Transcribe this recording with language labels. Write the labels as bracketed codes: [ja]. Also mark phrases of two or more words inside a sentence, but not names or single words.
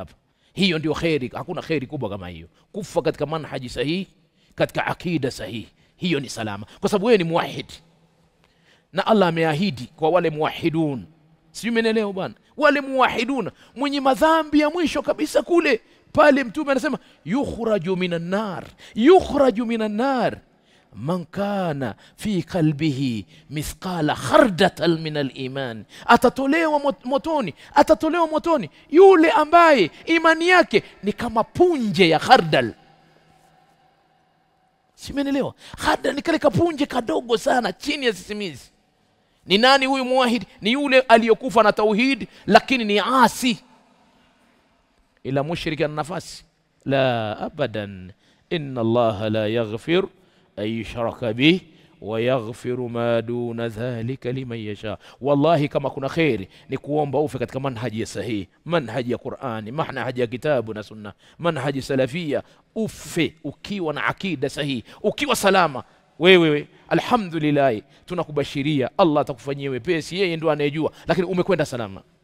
[sw] Hiyo ndio khairi, hakuna khairi kubwa kama hiyo, kufa katika manhaji sahihi, katika akida sahihi, hiyo ni salama, kwa sababu wewe ni muwahid na Allah ameahidi kwa wale muwahidun. Sio menelewa bwana, wale muwahiduna mwenye madhambi ya mwisho kabisa kule pale, mtume anasema [ar] يخرج من النار من كان في قلبه مثقال خردلة من الإيمان, [sw] atatolewa motoni yule ambaye imani yake ni kama punje ya khardal. Simenelewa, khardal ni kale kapunje kadogo sana chini ya sisimizi. Ni nani huyu muwahid? Ni yule aliyokufa na tauhid lakini ni asi. Ila mushriki ana nafasi? [ar] لا أبدا. إن الله لا يغفر أن يشرك به ويغفر ما دون ذلك لمن يشاء. [sw] Wallahi kama kuna khairi ni kuomba ufe katika manhaji sahihi, manhaji ya Qur'ani, manhaji ya kitabu na sunna, manhaji salafia, ufe ukiwa na akida sahihi, ukiwa salama. Wewe alhamdulillah, tunakubashiria Allah atakufanyia wepesi, yeye ndo anayejua, lakini umekwenda salama.